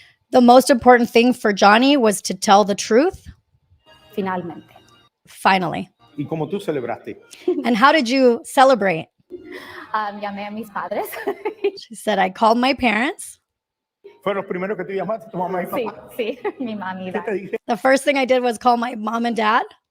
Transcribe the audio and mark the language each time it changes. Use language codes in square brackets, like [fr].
[en] The most important thing for Johnny was to tell the truth. [es] Finalmente. [en] Finally. [es] ¿Y cómo tú celebraste? [en] And how did you celebrate? [es] Llamé a mis padres. [en] She said, I called my parents. [es] ¿Fueron los primeros que tú llamaste, tu mamá y papá? Sí, mi mamá y ¿Qué te dije? [en] The first thing I did was call my mom and dad.